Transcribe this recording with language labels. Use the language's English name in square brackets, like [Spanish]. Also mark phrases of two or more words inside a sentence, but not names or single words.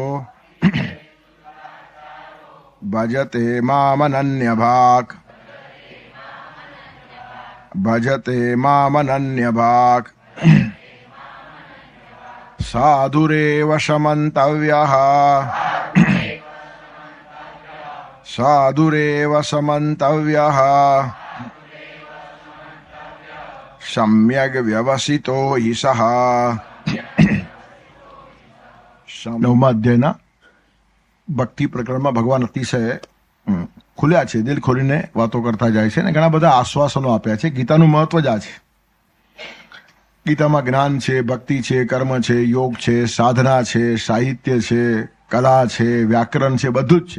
[Sanskrit] भजते मामनन्यभाक् भजते मामनन्यभाक् साधुरेव समन्तव्यः साधुरेव समन्तव्यः सम्यग् व्यवसितो हि सः। [Gujarati] નવમા અધ્યાયના ભક્તિ પ્રકરણમાં ભગવાન અતિશય ખુલ્યા છે, દિલ ખોલીને વાતો કરતા જાય છે અને ઘણા બધા આશ્વાસનો આપ્યા છે. ગીતાનું મહત્વ જ આ છે. ગીતામાં જ્ઞાન છે, ભક્તિ છે, કર્મ છે, યોગ છે, સાધના છે, સાહિત્ય છે, કલા છે, વ્યાકરણ છે, બધું જ છે.